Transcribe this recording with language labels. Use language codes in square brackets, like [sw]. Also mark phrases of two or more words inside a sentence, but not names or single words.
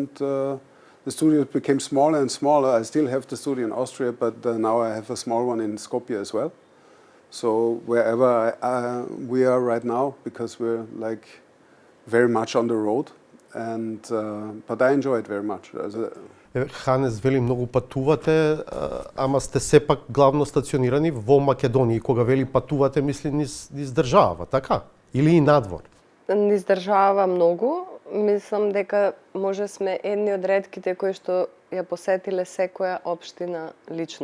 [en] And the studios became smaller and smaller. I still have the studio in Austria, but now I have a small one in Skopje as well. So wherever we are right now, because we're like very much on the road, and but I enjoy it very much. [mk] Ханес вели многу патувате, ама сте сепак главно стационирани во Македонија. Кога вели патувате, мисли низ држава, така? Или и надвор? Низ држава многу. Мислам дека може сме едни од ретките кои што ја посетиле секоја општина лично.